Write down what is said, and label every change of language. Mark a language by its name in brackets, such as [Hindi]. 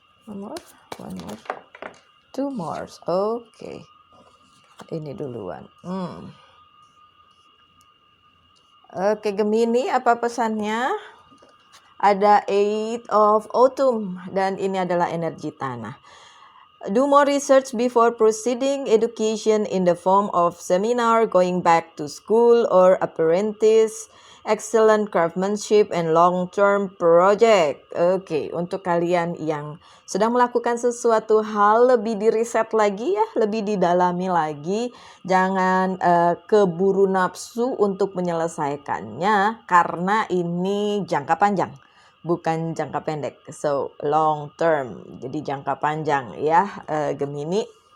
[English] One more, two more. [Indonesian] Oke, ini duluan. Oke, Gemini, apa pesannya? Ada Eight of Autumn, dan ini adalah energi tanah. [English] Do more research before proceeding education in the form of seminar, going back to school or apprentice, excellent craftsmanship and long-term project. [Indonesian] Oke, untuk kalian yang sedang melakukan sesuatu hal, lebih diriset lagi ya, lebih didalami lagi. Jangan keburu nafsu untuk menyelesaikannya, karena ini jangka panjang. Bukan jangka pendek, [English] so long term, [Indonesian] jadi jangka panjang ya Gemini.